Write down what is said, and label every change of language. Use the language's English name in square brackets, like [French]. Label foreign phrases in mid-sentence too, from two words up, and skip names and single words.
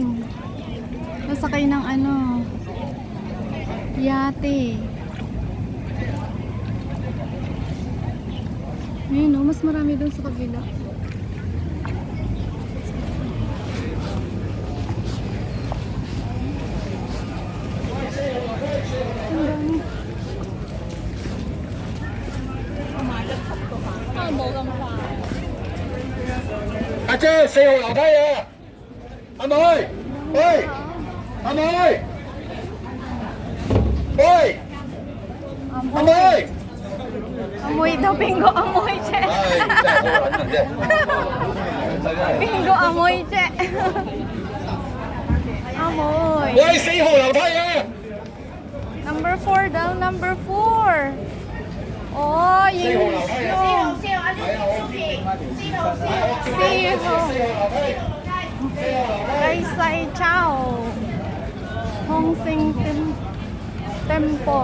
[Filipino] Masakay ng ano, yate. Ayun, oh, mas marami doon sa kabila. Ang dami. [Cantonese] 阿姐，四號樓梯啊！阿妹，喂，阿妹，喂，阿妹， [Filipino] Amoy daw, bingo amoy, che. [Cantonese] 唉，真係好撚嘅啫。 [Filipino] Bingo amoy, che. Amoy. [Cantonese] 喂，四號樓梯啊！ [English] Number 4 daw, number 4. [Filipino] Oh, yun. Guys, [English] say ciao. Hong Sing Temple.